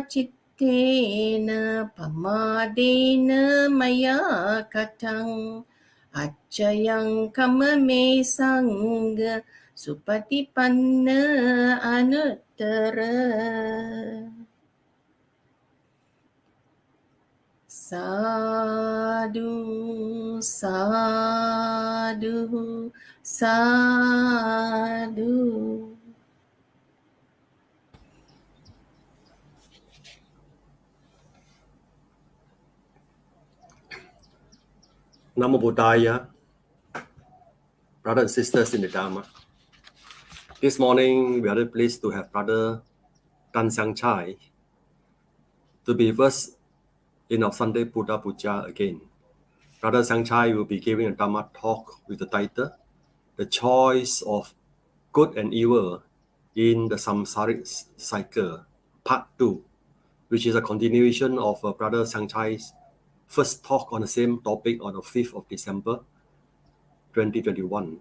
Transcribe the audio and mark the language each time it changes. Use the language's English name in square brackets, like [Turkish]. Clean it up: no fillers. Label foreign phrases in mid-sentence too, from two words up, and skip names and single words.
[Pali] chittena pamadena maya katang Achayang kamame sangha supatipanna anuttara Sadhu, sadhu, sadhu Namo Buddhaya, [English] brothers and sisters in the Dhamma. This morning, we are very pleased to have Brother Siang Chye to be first in our Sunday Buddha Puja again. Brother Siang Chye will be giving a Dhamma talk with the title, The Choice of Good and Evil in the Samsara Cycle, Part 2, which is a continuation of Brother Siang Chye's first talk on the same topic on the 5th of December, 2021.